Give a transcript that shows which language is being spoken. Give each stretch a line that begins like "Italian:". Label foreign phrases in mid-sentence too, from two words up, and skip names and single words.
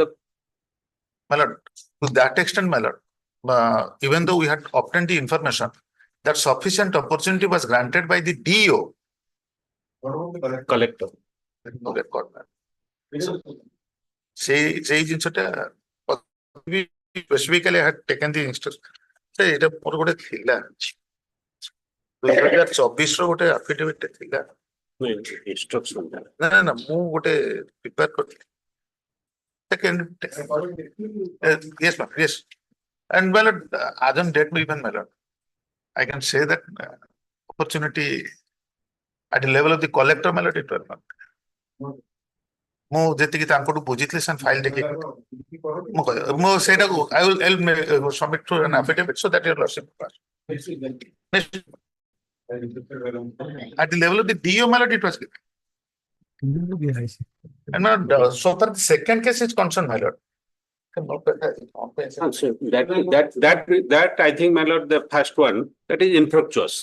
English: My lord, to that extent, my lord, even though we had obtained the information, that sufficient opportunity was granted by the DO. What about the collector? No record, man. So, say ଜିନିଷଟା specifically I had taken the instruction.
Odia: Say ଏଇଟା ମୋର ଗୋଟେ ଥିଲା 2024 ର ଗୋଟେ affidavit ଥିଲା
English: instruction
Odia: ନା ମୁଁ ଗୋଟେ prepare କରିଥିଲି.
English: Second, yes, ma'am, yes. And well, as on date, even, my lord, I can say that opportunity at the level of the collector, my lord, it was not.
Odia: ମୁଁ ଯେତିକି ତାଙ୍କଠୁ ବୁଝିଥିଲି ସେ ଫାଇଲ ଦେଖି ମୁଁ ସେଇଟାକୁ
English: I will submit to an affidavit so that your lordship at the level of the DO, my lord, it was given. And my lord, so far the second case is concerned, my lord. That I think, my lord, the first one, that is infructuous.